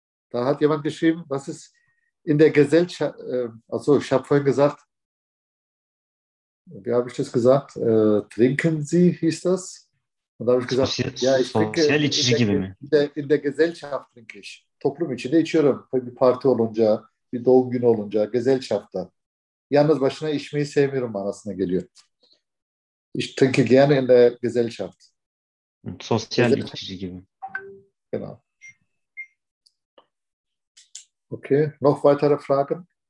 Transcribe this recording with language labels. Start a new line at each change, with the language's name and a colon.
German: Da hat jemand geschrieben, was ist in der Gesellschaft, achso, ich habe vorhin gesagt, wie habe ich das gesagt? Trinken Sie, hieß das? Und da habe ich gesagt, ja, ich trinke in der Gesellschaft trinke ich.
Turkish: Toplum içinde içiyorum. Bir parti olunca, bir doğum günü olunca, Gesellschaft'ta. Yalnız başına içmeyi sevmiyorum manasına geliyor.
German: Ich trinke gerne in der Gesellschaft.
Turkish: Sosyal içici gibi.
German: Genau. Okay, noch weitere Fragen?